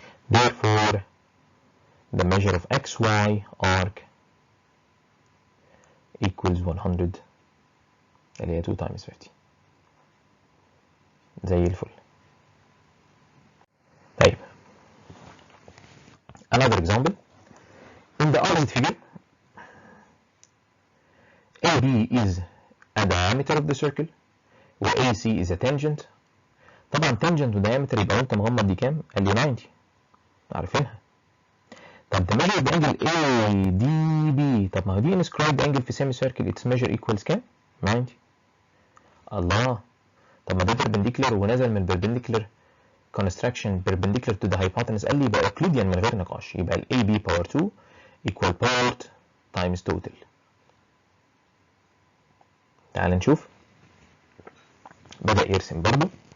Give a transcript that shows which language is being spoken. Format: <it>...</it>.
<en>Therefore the measure of XY arc equals 100</en> <ar>اللي هي</ar> <en>2 times 50</en> <ar>زي الفل.</ar> <en>طيب another example. In the opposite figure, AB is a diameter of the circle</en> <ar>و</ar> <en>AC is a tangent.</en> <ar>طبعا tangent و diameter يبقى وانت مغمض دي كام؟ قال لي 90، عارفينها. طب ده</ar> <en>measure the angle ADB.</en> <ar>طب ما هو دي</ar> <en>inscribed angle في semi circle its measure equals</en> <ar>كام؟</ar> <en>90.</en> <ar>الله، طب ما ده perpendicular ونزل من</ar> <en>perpendicular construction perpendicular to the hypotenuse،</en> <ar>قال لي يبقى Euclidean من غير نقاش. يبقى ال</ar> <en>AB power 2 equal part times total.</en> <ar>تعال نشوف. بدأ يرسم برضه.</ar>